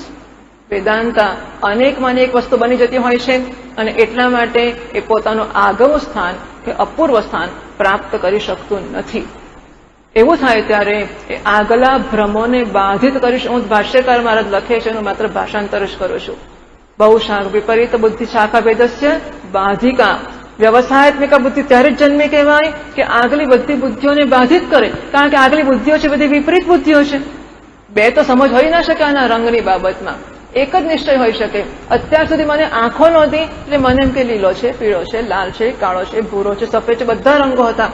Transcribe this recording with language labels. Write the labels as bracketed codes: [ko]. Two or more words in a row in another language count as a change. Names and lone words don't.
[gu] વેદાંતા અનેકમાં એક વસ્તુ બની જતી હોય છે અને એટલા માટે એ પોતાનું આગવું સ્થાન કે અપૂર્વ સ્થાન પ્રાપ્ત કરી શકતું નથી. એવું થાય ત્યારે એ આગલા ભ્રમોને બાધિત કરીશ. હું ભાષ્યકાર મહારાજ લખે છે એનું માત્ર ભાષાંતર જ કરું છું. [sa] बहुशाखा विपरीत बुद्धि शाखा भेदस्य बाधिका व्यवसायत्मिका बुद्धि [gu] ત્યારે જ જન્મે કહેવાય કે આગલી બધી બુદ્ધિઓને બાધિત કરે, કારણ કે આગલી બુદ્ધિઓ છે બધી વિપરીત બુદ્ધિઓ છે. બે તો સમજ હોઈ ના શકે આના રંગની બાબતમાં, એક જ નિશ્ચય હોઈ શકે. અત્યાર સુધી મને આંખો નહોતી એટલે મને એમ કે લીલો છે, પીળો છે, લાલ છે, કાળો છે, ભૂરો છે, સફેદ છે, બધા રંગો હતા.